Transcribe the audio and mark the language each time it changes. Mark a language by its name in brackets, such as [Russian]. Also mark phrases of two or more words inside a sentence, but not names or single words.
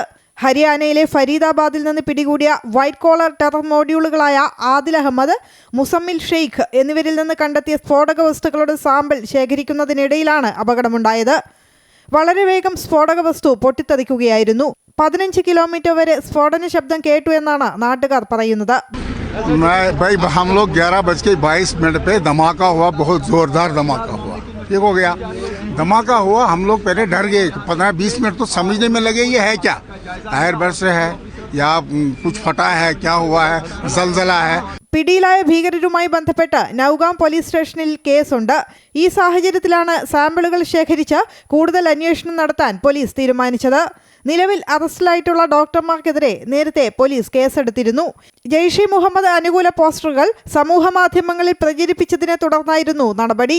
[Malayalam] ഹരിയാനയിലെ ഫരീദാബാദിൽ നിന്ന് പിടികൂടിയ [English] white collar terror [Malayalam] മോഡ്യൂളുകളായ ആദിൽ അഹമ്മദ്, മുസമ്മിൽ ഷെയ്ഖ് എന്നിവരിൽ നിന്ന് കണ്ടെത്തിയ സ്ഫോടക വസ്തുക്കളുടെ സാമ്പിൾ ശേഖരിക്കുന്നതിനിടയിലാണ് അപകടമുണ്ടായത്. വളരെ വേഗം സ്ഫോടക വസ്തു പൊട്ടിത്തെറിക്കുകയായിരുന്നു. 15 കിലോമീറ്റർ വരെ സ്ഫോടന ശബ്ദം കേട്ടു എന്നാണ് നാട്ടുകാർ പറയുന്നത്. [Hindi] हम लोग 11:22 पे धमाका हुआ, बहुत जोरदार धमाका हुआ. ठीक हो गया, धमाका हुआ, हम लोग पहले डर गए. 15-20 मिनट तो समझने में लगे ये है क्या, [English] air burst [Hindi] है या कुछ फटा है, क्या हुआ है, जलजला है. [Malayalam] പിടിയിലായ ഭീകരരുമായി ബന്ധപ്പെട്ട് നൌഗാം പോലീസ് സ്റ്റേഷനിൽ കേസുണ്ട്. ഈ സാഹചര്യത്തിലാണ് സാമ്പിളുകൾ ശേഖരിച്ച് കൂടുതൽ അന്വേഷണം നടത്താൻ പോലീസ് തീരുമാനിച്ചത്. നിലവിൽ അറസ്റ്റിലായിട്ടുള്ള ഡോക്ടർമാർക്കെതിരെ നേരത്തെ പോലീസ് കേസെടുത്തിരുന്നു. ജെയ്ഷെ മുഹമ്മദ് അനുകൂല പോസ്റ്ററുകൾ സമൂഹ മാധ്യമങ്ങളിൽ പ്രചരിപ്പിച്ചതിനെ തുടർന്നായിരുന്നു നടപടി.